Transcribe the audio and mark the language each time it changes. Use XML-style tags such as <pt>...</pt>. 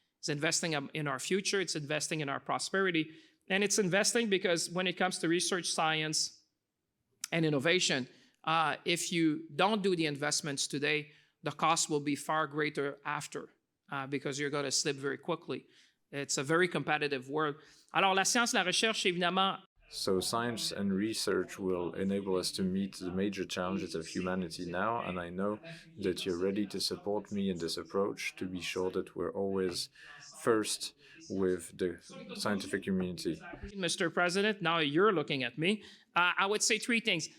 <en>It's investing in our future. It's investing in our prosperity. And it's investing because when it comes to research, science, and innovation, if you don't do the investments today, the cost will be far greater after, because you're going to slip very quickly. It's a very competitive world.</en> <fr>Alors, la science, la recherche, évidemment.</fr> <en>So science and research will enable us to meet the major challenges of humanity now, and I know that you're ready to support me in this approach to be sure that we're always first with the scientific community. Mr. President, now you're looking at me. I would say three things.</en>